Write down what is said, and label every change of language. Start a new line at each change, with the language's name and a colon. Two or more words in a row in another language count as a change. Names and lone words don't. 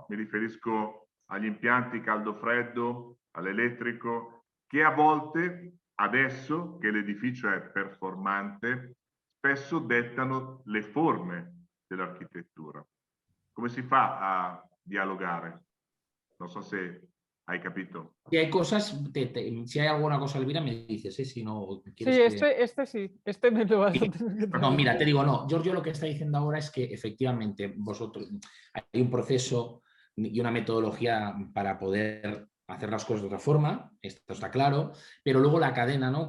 Italian: Mi riferisco agli impianti caldo-freddo, all'elettrico, che a volte, adesso che l'edificio è performante, spesso dettano le forme dell'architettura. Come si fa a dialogare? Non so se hai capito.
Spanish: Si hay cosas, si hay alguna cosa, Elvira, me dices, si no quieres sí, este me lo vas a tener que No, mira, te digo, no, Giorgio lo que está diciendo ahora es que efectivamente vosotros hay un proceso y una metodología para poder hacer las cosas de otra forma, esto está claro, pero luego la cadena, ¿no?